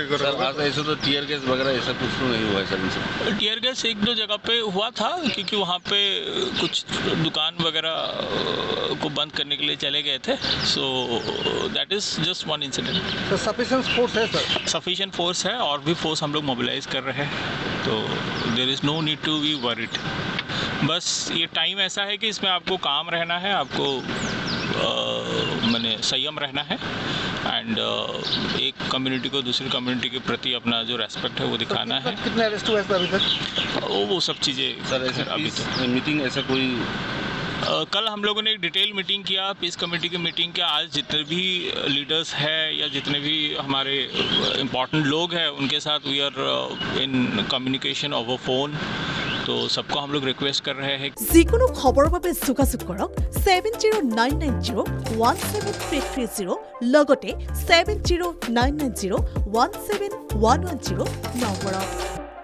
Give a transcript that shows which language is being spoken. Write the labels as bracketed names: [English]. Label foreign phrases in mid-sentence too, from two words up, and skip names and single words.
[Hindi] सर आज ऐसे तो [English] tear gas [Hindi] वगैरह ऐसा कुछ तो नहीं हुआ है सर इनसे? [English] tear gas [Hindi] एक दो जगह पे हुआ था, क्योंकि वहाँ पे कुछ दुकान वगैरह को बंद करने के लिए चले गए थे। [English] so that is just one incident. [Hindi] तो [English] sufficient force [Hindi] है सर? [English] sufficient force [Hindi] है और भी फोर्स हम लोग मोबिलाइज कर रहे हैं, तो [English] there is no need to be worried. [Hindi] बस ये टाइम ऐसा है कि इसमें आपको काम रहना है, आपको माने संयम रहना है एंड एक कम्युनिटी को दूसरी कम्युनिटी के प्रति अपना जो रेस्पेक्ट है वो दिखाना है। कितने अरेस्ट हुए सर अभी तक? वो सब चीज़ें सर ऐसे अभी तो मीटिंग ऐसा कोई कल हम लोगों ने एक [English] detail meeting [Hindi] किया, [English] peace committee [Hindi] की मीटिंग के। आज जितने भी लीडर्स हैं या जितने भी हमारे इम्पोर्टेंट लोग हैं उनके साथ [English] we are in communication over phone, [Hindi] तो सबको हम लोग रिक्वेस्ट कर रहे हैं। [Assamese] যিকোনো খবৰৰ বাবে যোগাযোগ কৰক 7099017330 লগতে 7099017110 নম্বৰত।